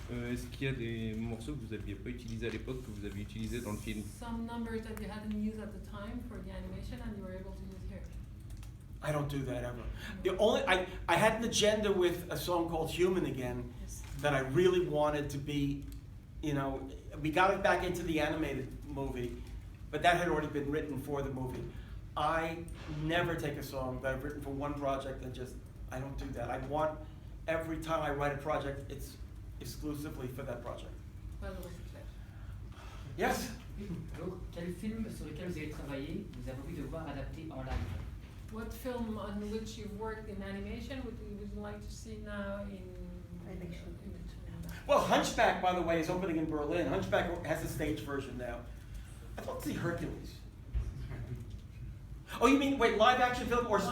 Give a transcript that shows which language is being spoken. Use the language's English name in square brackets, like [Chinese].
[French] Est-ce qu'il y a des morceaux que vous n'aviez pas utilisés à l'époque que vous avez utilisés dans le film? [English] Some numbers that you hadn't used at the time for the animation and you were able to use here. I don't do that ever. The only I had an agenda with a song called Human Again that I really wanted to be, we got it back into the animated movie, but that had already been written for the movie. I never take a song that I've written for one project and just, I don't do that. I want, every time I write a project, it's exclusively for that project. [French] Pas de recyclage. [English] Yes? [French] Alors, quel film sur lequel vous avez travaillé, vous avez envie de voir adapté en live? [English] What film on which you've worked in animation would you like to see now in animation? Well, Hunchback, by the way, is opening in Berlin. Hunchback has a stage version now. I'd love to see Hercules. Oh, you mean, wait, live action film or stage?